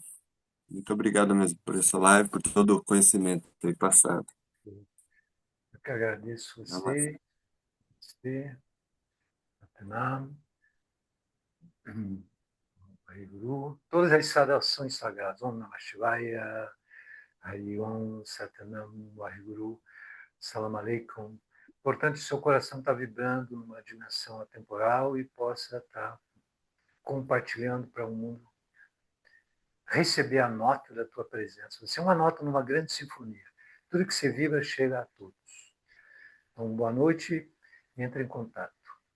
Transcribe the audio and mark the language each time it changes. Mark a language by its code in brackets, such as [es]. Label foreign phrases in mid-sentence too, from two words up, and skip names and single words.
[pt] Muito obrigado mesmo por essa live, por todo o conhecimento aí passado. Eu que agradeço você, Atenam, Guru, todas as saudações sagradas. [sa] Om Namah Shivaya, Hari Om, Satanam, Guru, [ar] Salam Aleikum. [pt] Importante seu coração estar vibrando numa dimensão atemporal e possa estar compartilhando para o mundo, receber a nota da tua presença. Você é uma nota numa grande sinfonia. Tudo que você vibra chega a todos. Então, boa noite e entre em contato.